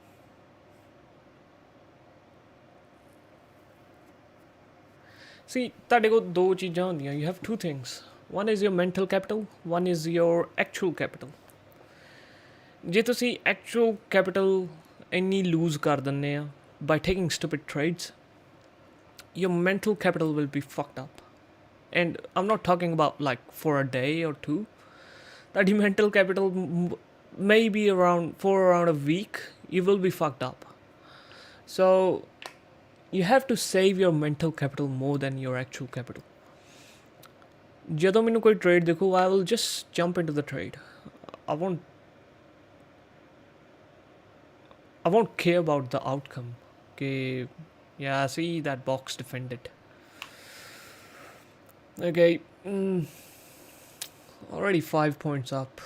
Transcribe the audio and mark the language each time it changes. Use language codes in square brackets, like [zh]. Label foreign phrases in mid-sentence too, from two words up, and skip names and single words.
[en] See, [pa] ਤੁਹਾਡੇ ਕੋਲ ਦੋ ਚੀਜ਼ਾਂ ਹੁੰਦੀਆਂ. [en] You have two things. One is your mental capital, one is your actual capital. [pa] ਜੇ ਤੁਸੀਂ [en] actual capital [pa] ਇੰਨੀ lose ਕਰ ਦਿੰਦੇ ਆ [en] by taking stupid trades, your mental capital will be fucked up. And I'm not talking about like for a day or two. That your mental capital maybe for around a week, you will be fucked up. So you have to save your mental capital more than your actual capital. [pa] ਜਦੋਂ ਮੈਨੂੰ ਕੋਈ trade ਦੇਖੋ, [en] I will just jump into the trade. I won't care about the outcome. Okay, yeah, see that box defended. Okay, already 5 points up.